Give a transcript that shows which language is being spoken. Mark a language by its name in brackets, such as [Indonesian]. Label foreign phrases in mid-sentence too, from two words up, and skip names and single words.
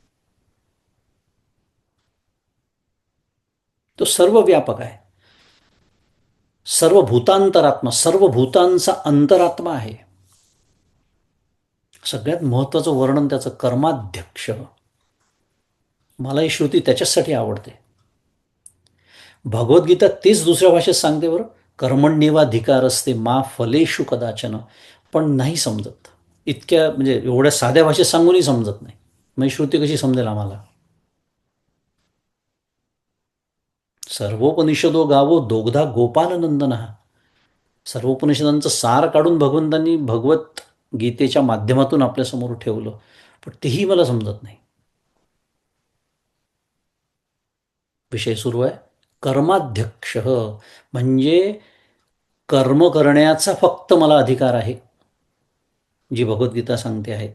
[Marathi] तो सर्व व्यापक आहे, सर्व भूतांतरात्मा, सर्व भूतांचा अंतरात्मा आहे. सगळ्यात महत्वाचं वर्णन त्याचं कर्माध्यक्ष मला ही श्रुती त्याच्यासाठी आवडते. भगवद्गीता तेच दुसऱ्या भाषेत सांगते बरं. [Sanskrit] कर्मण्येवाधिकार असते मा फलेषु कदाचन. [Marathi] पण नाही समजत. इतक्या म्हणजे एवढ्या साध्या भाषेत सांगूनही समजत नाही. मग श्रुती कशी समजेल आम्हाला? [Sanskrit] सर्वोपनिषदो गावो दोग्धा गोपालनंदन. [Marathi] सर्व उपनिषदांचं सार काढून भगवंतांनी भगवत गीतेच्या माध्यमातून आपल्यासमोर ठेवलं. पण तेही मला समजत नाही. विषय सुरू आहे कर्माध्यक्ष, म्हणजे कर्म करण्याचा फक्त मला अधिकार आहे, जी भगवद्गीता सांगते आहे.